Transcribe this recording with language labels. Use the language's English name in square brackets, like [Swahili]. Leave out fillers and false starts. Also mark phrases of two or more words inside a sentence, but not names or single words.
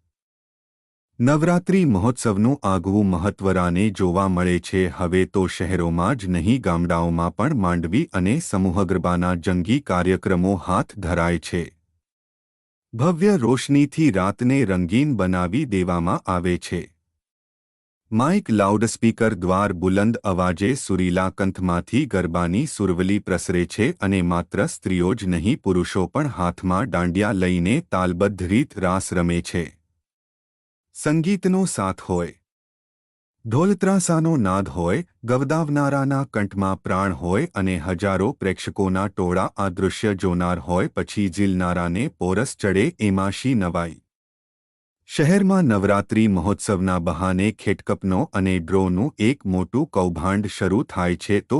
[Gujarati] નવરાત્રિ મહોત્સવનું આગવું મહત્વરાને જોવા મળે છે હવે તો શહેરોમાં જ નહીં, ગામડાઓમાં પણ માંડવી અને સમૂહગરબાના જંગી કાર્યક્રમો હાથ ધરાય છે। ભવ્ય રોશનીથી રાતને રંગીન બનાવી દેવામાં આવે છે। માઇક લાઉડસ્પીકર દ્વાર બુલંદ અવાજે સુરીલા કંઠમાંથી ગરબાની સુરાવલી પ્રસરે છે અને માત્ર સ્ત્રીઓ જ નહીં, પુરુષો પણ હાથમાં દાંડિયા લઈને તાલબદ્ધ રીત રાસ રમે છે। સંગીતનો સાથ હોય, ઢોલત્રાસાનો નાદ હોય, ગવડાવનારાના કંઠમાં પ્રાણ હોય અને હજારો પ્રેક્ષકોના ટોળા આ દૃશ્ય જોનાર હોય, પછી ઝીલનારાને પોરસ ચડે એમાં શી નવાઈ। શહેર મેં નવરાત્રિ મહોત્સવના બહાને ખેટકપનો અને ડ્રોનું એક મોટું કૌભાંડ શરૂ થાય છે, તો